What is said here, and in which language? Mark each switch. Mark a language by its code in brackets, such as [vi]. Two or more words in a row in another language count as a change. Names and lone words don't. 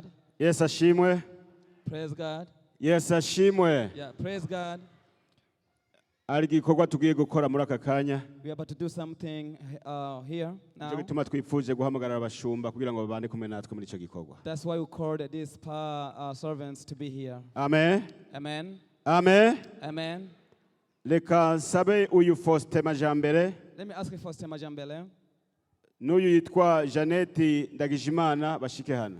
[rn] Yes ashimwe. [en] Praise God. [rn] Yes ashimwe. [en] Yeah, praise God. [rn] Ari gikorwa tugiye gukora muri aka kanya. [en] We are about to do something here now. [rn] Cyo gituma twifuje guhamagarira abashumba kugira ngo babane kumwe natwe muri ico gikorwa. [en] That's why we called these servants to be here. Amen. Amen. Amen. Amen. [rn] Reka nsabe uyu Faustin Majambere. [en] Let me ask you first, Majambele. [rn] N'uyu yitwa Jeannette Ndagijimana bashike hano.